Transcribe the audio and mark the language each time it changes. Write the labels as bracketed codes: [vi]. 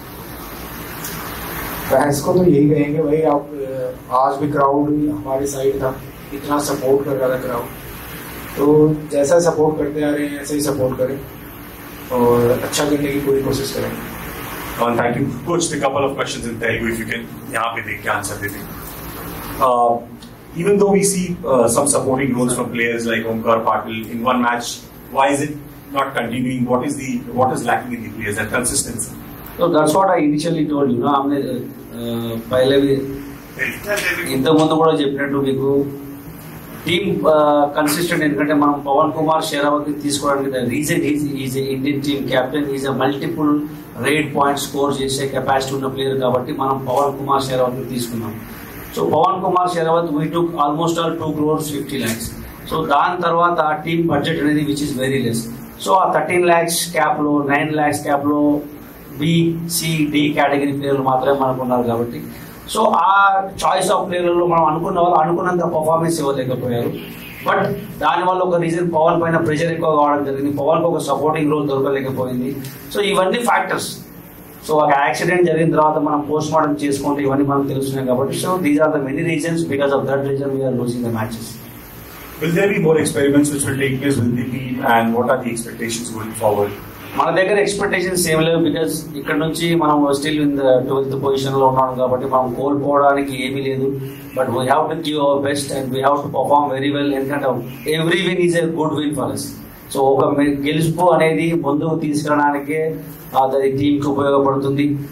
[hi] Fans को तो यही कहेंगे भाई, आप आज भी क्राउड हमारी साइड था, इतना सपोर्ट कर रहा था क्राउड, तो जैसा सपोर्ट करते आ रहे हैं ऐसे ही सपोर्ट करें और अच्छा करने की पूरी कोशिश करेंगे। [en] Thank you coach. A couple of questions in Telugu, if you can [hi] यहाँ पे देख के आंसर दे दें। [en] Even though we see some supporting roles from players like Omkar Patil in one match, why is it not continuing? What is lacking in the players? That consistency. So that's what I initially told you. [hi] हमने पहले भी [te] ఇంతకు ముందు కూడా చెప్పినట్టు మీకు team consistent, ఎందుకంటే మనం పవన్ కుమార్ షెరావత్ తీసుకోవడానికి [en] reason is Indian team captain, [te] is multiple rate point score చేసే కెపాసిటీ ఉన్న ప్లేయర్ కాబట్టి మనం పవన్ కుమార్ షెరావత్ తీసుకున్నాం. [en] So Pawan Kumar Sehrawat we took almost all 2 crores 50 lakhs. [te] So దాని తర్వాత ఆ టీమ్ బడ్జెట్ అనేది [en] Which is very less. [te] So ఆ 13 lakhs క్యాప్ లో 9 lakhs క్యాప్ లో బి సి డి కేటగిరీ ప్లేయర్లు మాత్రమే మనకు ఉన్నారు కాబట్టి, సో ఆ చాయిస్ ఆఫ్ ప్లేయర్లలో మనం అనుకున్న వాళ్ళు అనుకున్నంత పర్ఫార్మెన్స్ ఇవ్వలేకపోయారు. బట్ దానివల్ల ఒక రీజన్ పవన్ పైన ప్రెషర్ ఎక్కువ కావడం జరిగింది, పవన్ కు ఒక సపోర్టింగ్ రోల్ దొరకలేకపోయింది. సో ఇవన్నీ ఫ్యాక్టర్స్. సో ఒక యాక్సిడెంట్ జరిగిన తర్వాత మనం పోస్ట్ మార్టం చేసుకుంటే ఇవన్నీ మనకు తెలుస్తున్నాయి కాబట్టి, so [en] These are the many reasons, because of that reason we are losing the matches. Will there be more experiments which will take place with the team, and what are the expectations going forward? [te] మన దగ్గర expectations ఏం లేవు, because ఇక్కడ నుంచి మనం [en] still in the 12th position [te] లో ఉన్నాం కాబట్టి మనం కోల్పోవడానికి ఏమీ లేదు. [en] But we have to give our best and we have to perform very well. [te] ఎందుకంటే [en] Every win is a good win for us. [te] So ఒక గెలుపు అనేది ముందుకు తీసుకెళ్ళడానికే అది టీంకి ఉపయోగపడుతుంది.